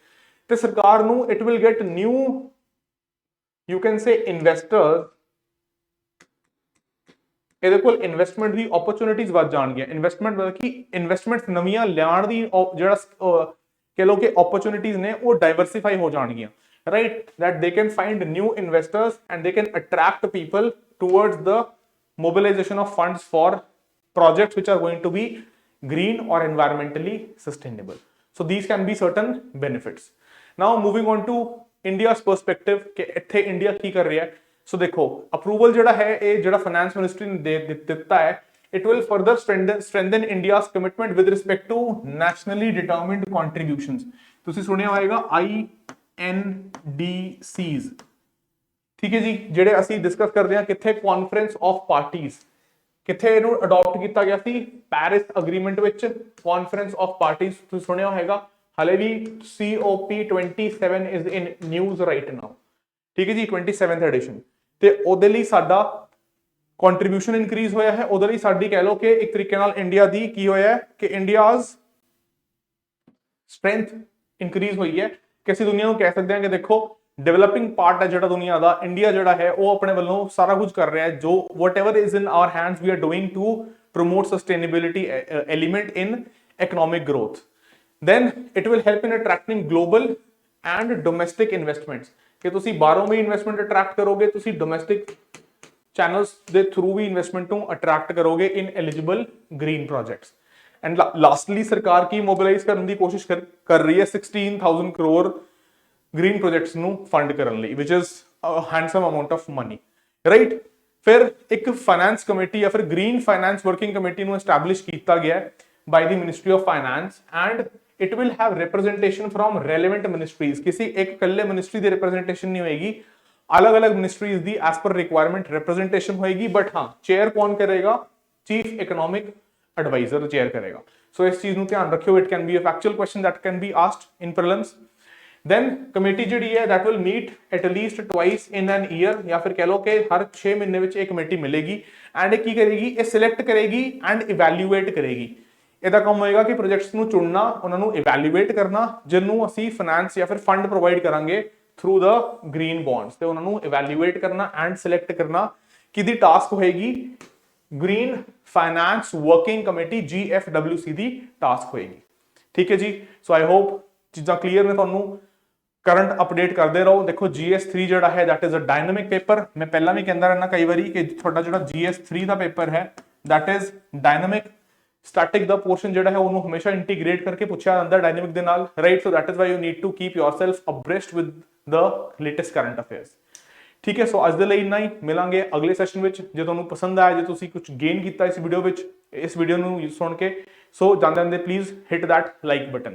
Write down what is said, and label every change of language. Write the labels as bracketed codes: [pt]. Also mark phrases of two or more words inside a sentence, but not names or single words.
[pa] ਤੇ ਸਰਕਾਰ ਨੂੰ [en] it will get new, you can say investors, [pa] ਇਹਦੇ ਕੋਲ ਇਨਵੈਸਟਮੈਂਟ ਦੀ ਓਪਰਚੁਨਿਟੀਜ਼ ਵੱਧ ਜਾਣਗੀਆਂ। ਇਨਵੈਸਟਮੈਂਟ ਮਤਲਬ ਕਿ ਇਨਵੈਸਟਮੈਂਟ ਨਵੀਆਂ ਲਿਆਉਣ ਦੀ ਜਿਹੜਾ ਕਹ ਲੋ ਕਿ ਓਪਰਚੁਨਿਟੀਜ਼ ਨੇ ਉਹ ਡਾਈਵਰਸਿਫਾਈ ਹੋ ਜਾਣਗੀਆਂ, [en] right, that they can find new investors and they can attract people towards the mobilization of funds for projects which are going to be green or environmentally sustainable. So these can be certain benefits. Now moving on to India's perspective [pa] ਕਿ ਇੱਥੇ India ਕੀ ਕਰ ਰਿਹਾ ਹੈ। So देखो approval ਜਿਹੜਾ ਹੈ ਇਹ ਜਿਹੜਾ [en] finance ministry [pa] ਨੇ ਦੇਂਦਾ ਹੈ, [en] it will further strengthen India's commitment with respect to nationally determined contributions। [pa] ਤੁਸੀਂ ਸੁਣਿਆ ਹੋਵੇਗਾ NDCs, ਠੀਕ ਹੈ ਜੀ, ਜਿਹੜੇ ਅਸੀਂ ਡਿਸਕਸ ਕਰਦੇ ਹਾਂ ਕਿੱਥੇ, ਕਾਨਫਰੰਸ ਆਫ ਪਾਰਟੀਜ਼, ਕਿੱਥੇ ਇਹਨੂੰ ਅਡਾਪਟ ਕੀਤਾ ਗਿਆ ਸੀ, ਪੈਰਿਸ ਅਗਰੀਮੈਂਟ ਵਿੱਚ। ਕਾਨਫਰੰਸ ਆਫ ਪਾਰਟੀਜ਼ ਤੁਸੀਂ ਸੁਣਿਆ ਹੋਵੇਗਾ, ਹਲੇ ਵੀ COP27 [en] is in news right now, [pa] ਠੀਕ ਹੈ ਜੀ, 27th ਐਡੀਸ਼ਨ। ਤੇ ਉਹਦੇ ਲਈ ਸਾਡਾ [en] contribution increase [pa] ਹੋਇਆ ਹੈ, ਉਹਦੇ ਲਈ ਸਾਡੀ ਕਹਿ ਲਓ ਕਿ ਇੱਕ ਤਰੀਕੇ ਨਾਲ ਇੰਡੀਆ ਦੀ ਕੀ ਹੋਇਆ ਹੈ ਕਿ [en] India's strength increase [pa] ਹੋਈ ਹੈ, ਕਿ ਅਸੀਂ ਦੁਨੀਆ ਨੂੰ ਕਹਿ ਸਕਦੇ ਹਾਂ ਕਿ ਦੇਖੋ [en] developing part [pa] ਹੈ ਜਿਹੜਾ ਦੁਨੀਆ ਦਾ, ਇੰਡੀਆ ਜਿਹੜਾ ਹੈ ਉਹ ਆਪਣੇ ਵੱਲੋਂ ਸਾਰਾ ਕੁਝ ਕਰ ਰਿਹਾ ਹੈ, ਜੋ [en] whatever is in our hands we are doing to promote sustainability element in economic growth. Then it will help in attracting global and domestic investments, [pa] ਕਿ ਤੁਸੀਂ ਬਾਹਰੋਂ ਵੀ [en] investment attract [pa] ਕਰੋਗੇ, ਤੁਸੀਂ [en] domestic channels [pa] ਦੇ ਥਰੂ ਵੀ ਇਨਵੈਸਟਮੈਂਟ ਨੂੰ ਅਟਰੈਕਟ ਕਰੋਗੇ [en] in eligible green projects. and lastly [pa] ਸਰਕਾਰ ਕੀ ਮੋਬਿਲਾਈਜ਼ ਕਰਨ ਦੀ ਕੋਸ਼ਿਸ਼ ਕਰ ਰਹੀ ਹੈ 16,000 ਕਰੋੜ [en] green projects [pa] ਨੂੰ ਫੰਡ ਕਰਨ ਲਈ, [en] which is a handsome amount of money, right. [pa] ਫਿਰ ਇੱਕ [en] finance committee [pa] ਜਾਂ ਫਿਰ [en] green finance working committee [pa] ਨੂੰ ਐਸਟੈਬਲਿਸ਼ ਕੀਤਾ ਗਿਆ [en] by the ministry of finance and it will have representation from relevant ministries। [pa] ਕਿਸੇ ਇੱਕ ਕੱਲੇ ਮਿਨਿਸਟਰੀ ਦੀ representation ਨਹੀਂ ਹੋਏਗੀ, ਅਲੱਗ-ਅਲੱਗ ministries ਦੀ [en] as per requirement representation [pa] होएगी, but हाँ chair ਕੌਣ ਕਰੇਗਾ, [en] chief economic advisor chair करेगा। [pa] so ਇਸ ਚੀਜ਼ ਨੂੰ ਧਿਆਨ ਰੱਖਿਓ, [en] it can be a factual question that can be asked in prelims। then committee [pa] ਜਿਹੜੀ ਹੈ [en] that will meet at least twice in an year, [pa] ਜਾਂ ਫਿਰ ਕਹਿ ਲਓ ਕਿ ਹਰ 6 ਮਹੀਨੇ ਵਿੱਚ ਇੱਕ ਕਮੇਟੀ ਮਿਲੇਗੀ and ਇਹ ਕੀ ਕਰੇਗੀ, ਇਹ select ਕਰੇਗੀ and evaluate ਕਰੇਗੀ। ਇਹਦਾ ਕੰਮ ਹੋਏਗਾ ਕਿ ਪ੍ਰੋਜੈਕਟਸ ਨੂੰ ਚੁਣਨਾ, ਉਹਨਾਂ ਨੂੰ ਇਵੈਲੂਏਟ ਕਰਨਾ, ਜਿਹਨੂੰ ਅਸੀਂ ਫਾਈਨੈਂਸ ਜਾਂ ਫਿਰ [en] fund provide [pa] ਕਰਾਂਗੇ [en] through the green bonds, [pa] ਤੇ ਉਹਨਾਂ ਨੂੰ ਇਵੈਲੂਏਟ ਕਰਨਾ [en] and select [pa] ਕਰਨਾ ਕਿਹਦੀ ਟਾਸਕ ਹੋਏਗੀ, ਗ੍ਰੀਨ ਫਾਈਨੈਂਸ ਵਰਕਿੰਗ ਕਮੇਟੀ GFWC ਦੀ ਟਾਸਕ ਹੋਏਗੀ, ਠੀਕ ਹੈ ਜੀ। [en] so I hope [pa] ਚੀਜ਼ਾਂ ਕਲੀਅਰ ਨੇ ਤੁਹਾਨੂੰ, [en] current update [pa] ਕਰਦੇ ਰਹੋ। ਦੇਖੋ GS3 ਜਿਹੜਾ ਹੈ [en] that is a dynamic paper, [pa] ਮੈਂ ਪਹਿਲਾਂ ਵੀ ਕਹਿੰਦਾ ਰਹਿਣਾ ਕਈ ਵਾਰੀ ਕਿ ਤੁਹਾਡਾ ਜਿਹੜਾ GS3 ਦਾ ਪੇਪਰ ਹੈ [en] that is dynamic। [pa] ਸਟੈਟਿਕ ਦਾ ਪੋਰਸ਼ਨ ਜਿਹੜਾ ਹੈ ਉਹਨੂੰ ਹਮੇਸ਼ਾ ਇੰਟੀਗ੍ਰੇਟ ਕਰਕੇ ਪੁੱਛਿਆ ਜਾਂਦਾ ਡਾਇਨਾਮਿਕ ਦੇ ਨਾਲ, ਰਾਈਟ। [en] so that is why you need to keep yourself abreast with the latest current affairs, [pa] ਠੀਕ ਹੈ। ਸੋ ਅੱਜ ਦੇ ਲਈ ਇੰਨਾ ਹੀ, ਮਿਲਾਂਗੇ ਅਗਲੇ ਸੈਸ਼ਨ ਵਿੱਚ। ਜੇ ਤੁਹਾਨੂੰ ਪਸੰਦ ਆਇਆ, ਜੇ ਤੁਸੀਂ ਕੁਝ ਗੇਨ ਕੀਤਾ ਇਸ ਵੀਡੀਓ ਵਿੱਚ, ਇਸ ਵੀਡੀਓ ਨੂੰ ਸੁਣ ਕੇ, ਸੋ ਜਾਂਦੇ ਜਾਂਦੇ ਪਲੀਜ਼ [en] hit that like button.